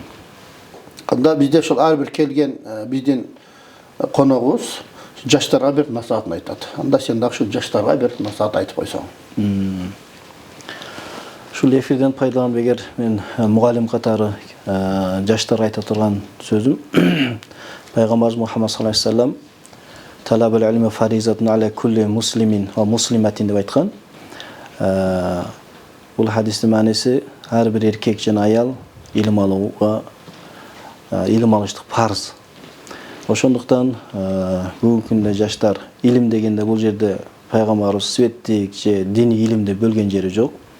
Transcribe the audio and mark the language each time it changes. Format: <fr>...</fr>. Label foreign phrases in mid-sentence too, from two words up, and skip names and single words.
<ky>Канда бизде ушул ар бир келген биздин коногубуз жаштарга бир насаатын айтат. Анда сен дагы ушул жаштарга бир насаат айтып койсоң. Ушул эфирден пайдаланып, эгер мен мугалим катары жаштарга айта турган сөзүм Пайгамбарыбыз Мухаммад</ky> <ar>صلى الله عليه وسلم طلب العلم فريضة على كل مسلم ومسلمة</ar> <ky>деп айткан. Бул хадистин мааниси ар бир эркек жана аял илим алууга илим алыштык парз. Ошондуктан бүгүнкү күндө жаштар илим дегенде бул жерде пайгамбарыбыз светтик же диний илимди бөлгөн жери жок.</ky>